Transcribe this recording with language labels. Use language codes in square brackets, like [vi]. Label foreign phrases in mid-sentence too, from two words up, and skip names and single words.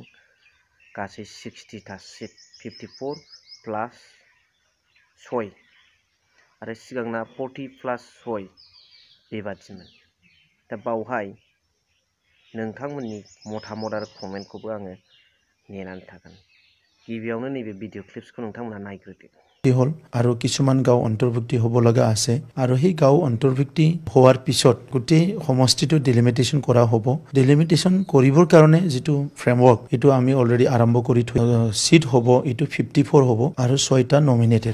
[brx] गासै 60टा सिट 54 प्लास 6 आरो सिगांना 40 प्लास 6 बेबादिमोन। दा बावहाय नोंथांमोननि मतामत आरो कमेन्टखौबो आङो नेनानै थागोन। गिबियावनो नैबे भिडिअ क्लिप्सखौ नोंथांमोनहा नायग्रोदो। [as] হল আৰু কিছুমান গাঁও অন্তৰ্ভুক্তি হ'ব লগা আছে আৰু সেই গাঁও অন্তৰ্ভুক্তি হোৱাৰ পিছত গোটেই সমষ্টিটো ডিলিমিটেশ্যন কৰা হ'ব। ডিলিমিটেশ্যন কৰিবৰ কাৰণে যিটো ফ্ৰেমৱৰ্ক এইটো আমি অলৰেডি আৰম্ভ কৰি থৈ সিট হ'ব, এইটো 54 হ'ব আৰু 6টা নমিনেটেড।